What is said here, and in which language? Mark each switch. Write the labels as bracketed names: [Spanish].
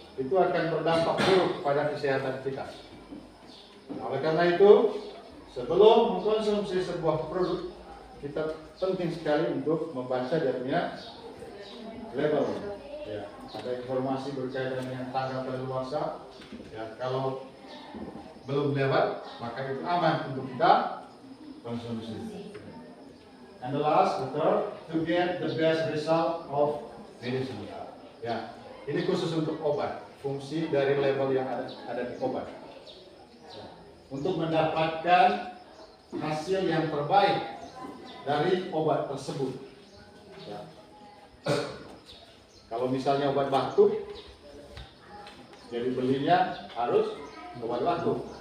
[Indonesian] Itu akan berdampak buruk pada kesehatan kita. Oleh karena itu, sebelum mengkonsumsi sebuah produk, kita penting sekali untuk membaca dia punya label. Ya, ada informasi berkaitan dengan tanggal kadaluarsa. Ya, kalau belum lewat, maka itu aman untuk kita konsumsi. [English] And the last, the third, to get the best result of medicine. [Indonesian] Ya, ini khusus untuk obat. Fungsi dari label yang ada di obat. Ya, untuk mendapatkan hasil yang terbaik dari obat tersebut. Ya. Kalau misalnya obat batuk, jadi belinya harus obat batuk.